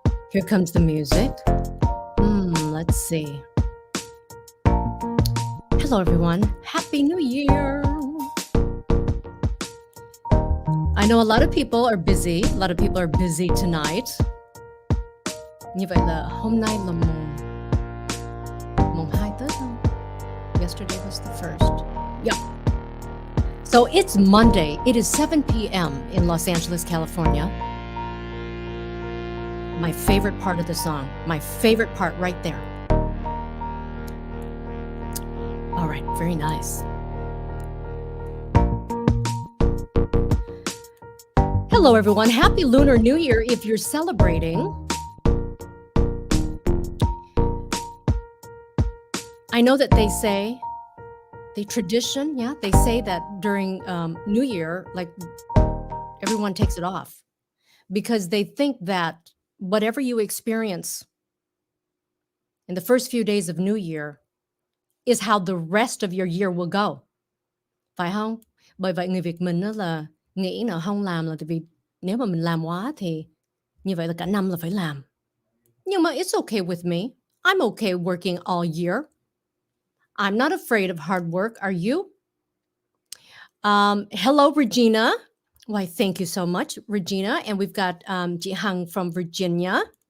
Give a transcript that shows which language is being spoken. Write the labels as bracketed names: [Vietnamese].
[English] Here comes the music. Let's see. Hello, everyone. Happy New Year. I know a lot of people are busy. A lot of people are busy tonight. [Vietnamese] Như vậy là hôm nay là mùng 2 Tết không? [English] Yesterday was the first. Yeah. So it's Monday. It is 7 p.m. in Los Angeles, California. My favorite part of the song. My favorite part right there. All right, very nice. Hello, everyone. Happy Lunar New Year if you're celebrating. I know that they say, the tradition, they say that during New Year, like everyone takes it off because they think that whatever you experience in the first few days of New Year is how the rest of your year will go. [Vietnamese] Phải không? Bởi vậy người Việt mình là nghĩ là không làm là tại vì nếu mà mình làm quá thì như vậy là cả năm là phải làm. Nhưng mà [English] it's okay with me. I'm okay working all year. I'm not afraid of hard work. Are you? Hello, Regina. Why, thank you so much, Regina. And we've got chị Hằng from Virginia.